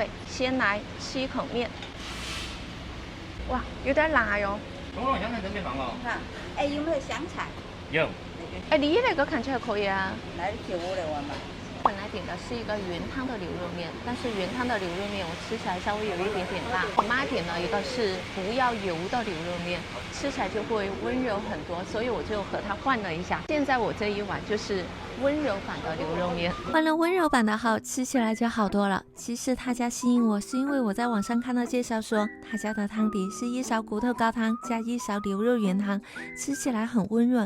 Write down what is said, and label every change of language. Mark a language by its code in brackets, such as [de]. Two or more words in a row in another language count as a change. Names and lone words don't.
[zh] 先來吃一口麵。哇，有點辣喲。中國香菜都沒放哦。哎，有沒有香菜？有。哎，你那個看起來可以啊。來就我來玩吧。本來點的是一個原湯的牛肉麵，但是原湯的牛肉麵我吃起來稍微有一點點辣。我媽點了一個是不要油的牛肉麵，吃起來就會溫柔很多，所以我就和她換了一下。現在我這一碗就是溫柔版的牛肉麵。換了溫柔版的後，吃起來就好多了。其實他家吸引我是因為我在網上看到介紹說，他家的湯底是1勺骨頭高湯加1勺牛肉原湯，吃起來很溫潤。